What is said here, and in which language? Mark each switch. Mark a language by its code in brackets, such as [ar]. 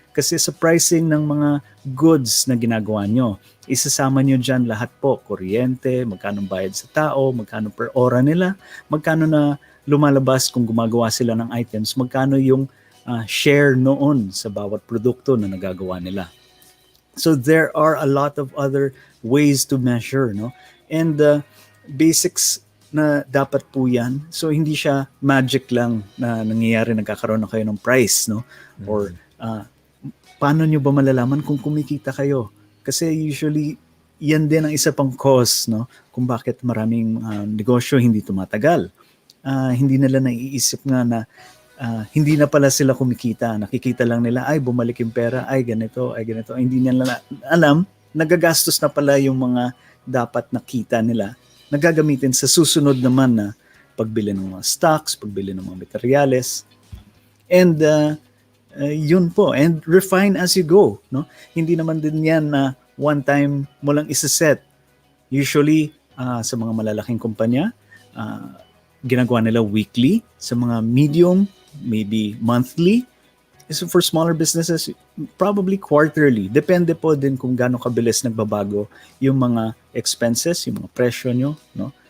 [tl] Kasi sa pricing ng mga goods na ginagawa nyo, isasama nyo dyan lahat po, kuryente, magkano bayad sa tao, magkano per ora nila, magkano na lumalabas kung gumagawa sila ng items, magkano yung share noon sa bawat produkto na nagagawa nila. [en] So there are a lot of other ways to measure, no? [tl] And basics na dapat po yan. So hindi siya magic lang na nangyayari, nagkakaroon na kayo ng price, no? Or paano nyo ba malalaman kung kumikita kayo? Kasi usually yan din ang isa pang cause, no? Kung bakit maraming negosyo hindi tumatagal. Hindi nila naiisip nga na hindi na pala sila kumikita. Nakikita lang nila, ay bumalik yung pera, ay ganito, ay ganito. Hindi nila alam, nagagastos na pala yung mga dapat nakita nila. Nagagamitin sa susunod naman na pagbili ng mga stocks, pagbili ng mga materyales. [en] And yun po, and refine as you go, no? [tl] Hindi naman din yan na one time mo lang isa-set. Usually sa mga malalaking kumpanya, ginagawa nila weekly. Sa mga medium, maybe monthly. [en] So for smaller businesses, probably quarterly. [tl] Depende po din kung gaano kabilis nagbabago yung mga expenses, yung mga presyo nyo, no?